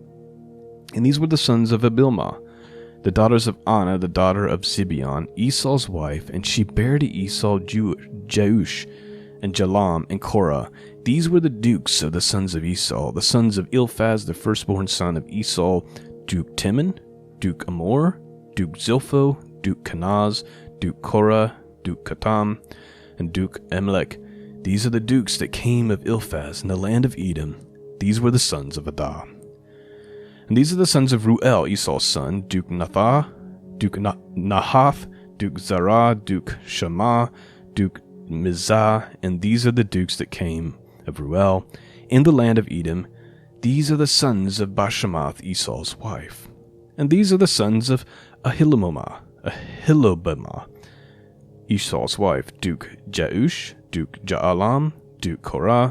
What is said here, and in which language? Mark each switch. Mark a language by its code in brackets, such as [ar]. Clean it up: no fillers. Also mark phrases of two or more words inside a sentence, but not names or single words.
[en] And these were the sons of Abilmah, the daughters of Anna, the daughter of Zibeon, Esau's wife, and she bare to Esau Jeush, and Jalam, and Korah. These were the dukes of the sons of Esau, the sons of Eliphaz, the firstborn son of Esau: Duke Timon, Duke Amor, Duke Zilpho, Duke Kenaz, Duke Korah, Duke Katam, and Duke Amalek. These are the dukes that came of Eliphaz in the land of Edom. These were the sons of Adah. And these are the sons of Ruel, Esau's son: Duke Nathah, Duke Nahath, Duke Zerah, Duke Shammah, Duke Mizah. And these are the dukes that came of Ruel in the land of Edom. These are the sons of Bashemath, Esau's wife. And these are the sons of Ahilobamah, Esau's wife: Duke Jeush, Duke Jaalam, Duke Korah.